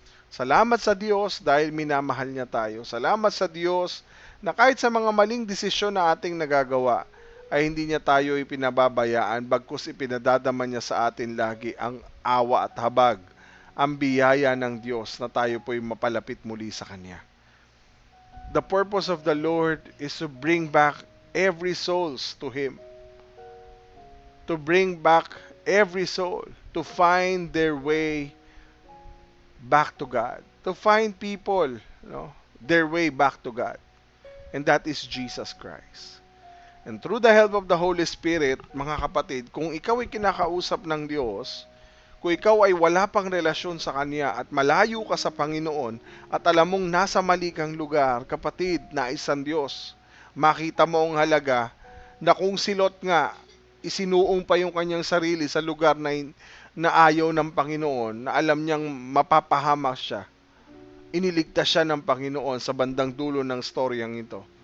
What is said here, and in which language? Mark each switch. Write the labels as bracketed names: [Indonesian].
[Filipino] Salamat sa Diyos dahil minamahal niya tayo. Salamat sa Diyos na kahit sa mga maling desisyon na ating nagagawa, ay hindi niya tayo ipinababayaan, bagkus ipinadadama niya sa atin lagi ang awa at habag, ang biyaya ng Diyos na tayo po'y mapalapit muli sa Kanya. [English] The purpose of the Lord is to bring back every souls to Him. To bring back every soul, to find their way back to God. To find people, their way back to God. And that is Jesus Christ. And through the help of the Holy Spirit, [Filipino] mga kapatid, kung ikaw ay kinakausap ng Diyos, kung ikaw ay wala pang relasyon sa Kanya at malayo ka sa Panginoon at alam mong nasa mali kang lugar, kapatid, nais ng Diyos, makita mo ang halaga na kung si Lot nga, isinuong pa yung kanyang sarili sa lugar na ayaw ng Panginoon, na alam niyang mapapahamak siya, iniligtas siya ng Panginoon sa bandang dulo ng storyang ito.